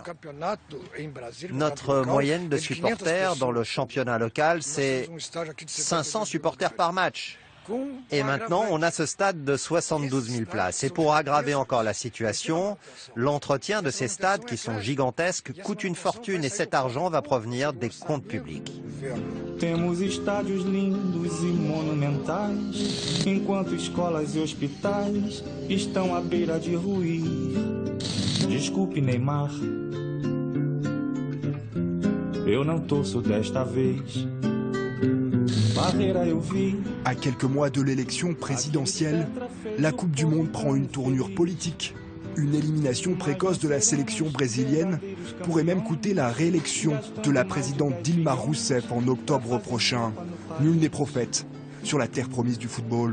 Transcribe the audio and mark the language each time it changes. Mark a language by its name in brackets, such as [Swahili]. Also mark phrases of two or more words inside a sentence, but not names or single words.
[French] Notre moyenne de supporters dans le championnat local, c'est 500 supporters par match. Et maintenant, on a ce stade de 72 000 places. Et pour aggraver encore la situation, l'entretien de ces stades, qui sont gigantesques, coûte une fortune et cet argent va provenir des comptes publics. [Portuguese] Temos estádios lindos e monumentais, enquanto escolas e hospitais estão à beira de ruir. Desculpe, Neymar, eu não torço desta vez. [French] À quelques mois de l'élection présidentielle, la Coupe du Monde prend une tournure politique. Une élimination précoce de la sélection brésilienne pourrait même coûter la réélection de la présidente Dilma Rousseff en octobre prochain. Nul n'est prophète sur la terre promise du football.